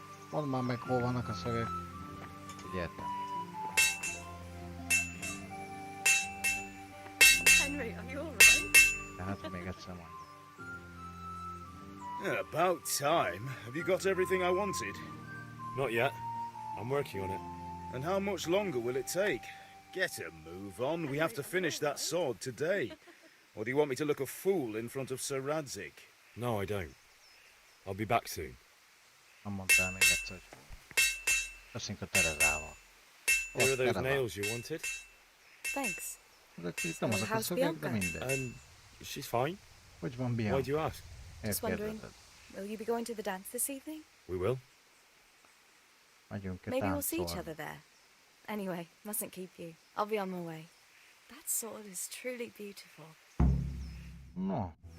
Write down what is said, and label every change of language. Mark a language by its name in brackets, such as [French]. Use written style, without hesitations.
[Hungarian] Mondd már meg, hol vannak a szögek. Figyeltem. [English] Henry, are you alright? [Hungarian] Tehát még egyszer mondja. [English] Yeah, about time. Have you got everything I wanted? Not yet. I'm working on it. And how much longer will it take? Get a move on. We have to finish that sword today. Or do you want me to look a fool in front of Sir Radzik? No, I don't. I'll be back soon. [Hungarian] Nem mondtál még egyszer, hogy köszönjük a Terezával. [English] Here are those nails you wanted. Thanks. [Hungarian] Ezek itt nem azok a szögek, de mindegy. [English] She's fine. [Hungarian] Hogy van Bianca? [English] Why do you ask? Just wondering, will you be going to the dance this evening? We will. Maybe we'll see each other there. Anyway, mustn't keep you. I'll be on my way. That sword is truly beautiful. No.